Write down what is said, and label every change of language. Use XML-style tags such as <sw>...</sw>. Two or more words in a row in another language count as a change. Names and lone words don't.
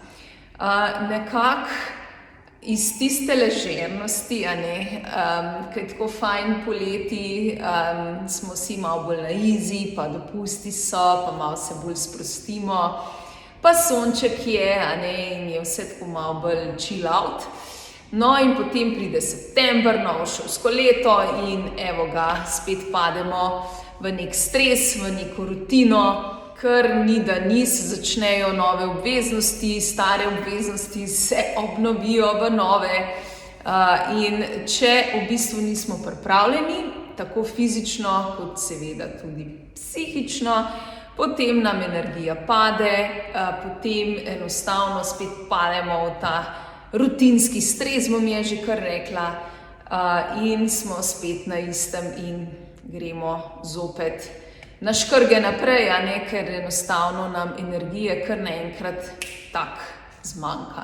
<sl>Nekako iz tiste ležernosti, ki je tako fajn poleti, smo si malo bolj na easy, pa dopusti so, pa malo se bolj sprostimo, pa sonček je, in je vse tako malo bolj</sl> <en>chill out.</en> <sl>No, in potem pride september, novo šolsko leto in evo ga, spet pademo v nek stres, v neko rutino, ker ni da ni, se začnejo nove obveznosti, stare obveznosti se obnovijo v nove. In če v bistvu nismo pripravljeni, tako fizično kot seveda tudi psihično, potem nam energija pade, potem enostavno spet pademo v ta rutinski stres, bom je že kar rekla, in smo spet na istem in gremo zopet na škrge naprej, ker enostavno nam energije kar naenkrat tak zmanjka.</sl>